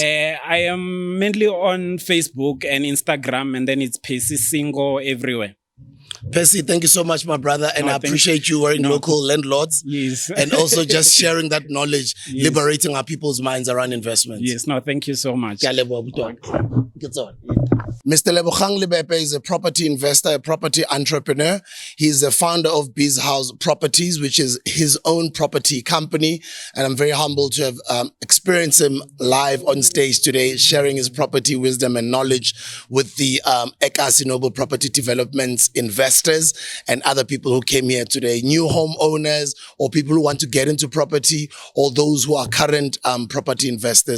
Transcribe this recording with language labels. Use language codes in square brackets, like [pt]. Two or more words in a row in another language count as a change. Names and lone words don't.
[en] I am mainly on Facebook and Instagram, and then it's Percy Singo everywhere. Percy, thank you so much, my brother. And No, I thank appreciate you wearing local landlords. Yes. And also just sharing that knowledge, Yes. liberating our people's minds around investments. Yes, no, thank you so much. [st] Ke a leboha, Buti. Ke tsona. [en] Mr. Lebogang Lebepe is a property investor, a property entrepreneur. He's the founder of Biz House Properties, which is his own property company. And I'm very humbled to have experienced him live on stage today, sharing his property wisdom and knowledge with the Ekasi Noble Property Developments investors and other people who came here today, new homeowners or people who want to get into property or those who are current property investors.